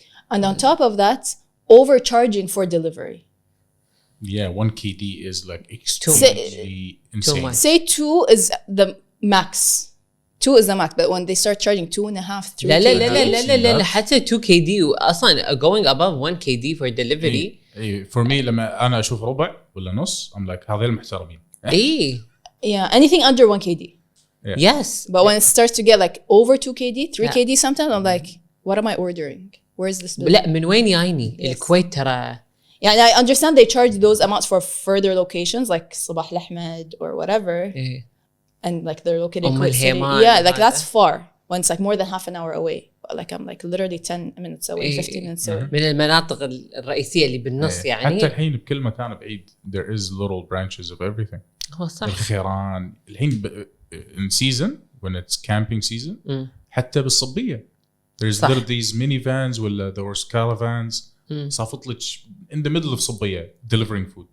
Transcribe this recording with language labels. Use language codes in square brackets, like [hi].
[en] And on top of that, overcharging for delivery. Yeah, 1 KD is like extremely insane. much. Say 2 is the max 2 is the max, but when they start charging 2.5, 3 [ar] لا لا لا [en] KD, [ar] لا لا لا لا حتى 2 KD اصلا going above 1 KD for delivery. اي for me لما انا اشوف ربع ولا نص I'm like هذول محترمين. ايه [en] yeah, anything under 1 KD. yes. But when it starts to get like over 2 KD, 3 Yeah. KD sometimes, I'm like, what am I ordering? Where's this bill? [ar] لا من وين جايني؟ الكويت ترى. [en] Yeah, I understand they charge those amounts for further locations like Sabah Al-Ahmed or whatever. [ar] إيه. [en] And like they're located in Umm Kuwait City. al-Himan Yeah, like and that's far. When it's like more than half an hour away. But like I'm like literally 10 minutes away, [ar] إيه. [en] 15 minutes away. [ar] من المناطق الرئيسية اللي بالنص يعني. [en] حتى الحين بكل مكان بعيد there is little branches of everything. [ar] هو صح. [en] الخيران الحين in season when it's camping season حتى بالصبية there's [ar] صح. [en] little these minivans ولا those caravans صافط لك in the middle of صبية delivering food.